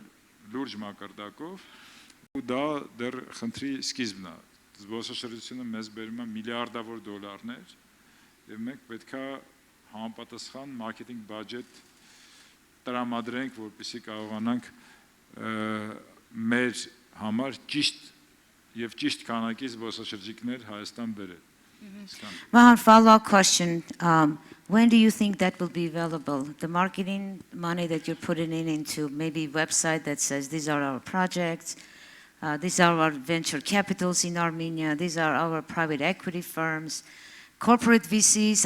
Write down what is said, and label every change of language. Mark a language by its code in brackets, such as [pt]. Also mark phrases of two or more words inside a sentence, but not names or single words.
[hy] լուրջ մակարդակով, ու դա դեռ խնդրի սկիզբն է։ Զբոսաշրջությունը մեզ բերում է միլիարդավոր դոլարներ, եւ մենք պետք է համապատասխան [en] marketing budget [hy] տրամադրենք, որպեսզի կարողանանք մեր համար ճիշտ եւ ճիշտ քանակի զբոսաշրջիկներ Հայաստան բերել։ [en] One follow-up question. When do you think that will be available? The marketing money that you're putting into maybe a website that says these are our projects, these are our venture capitals in Armenia, these are our private equity firms, corporate VCs.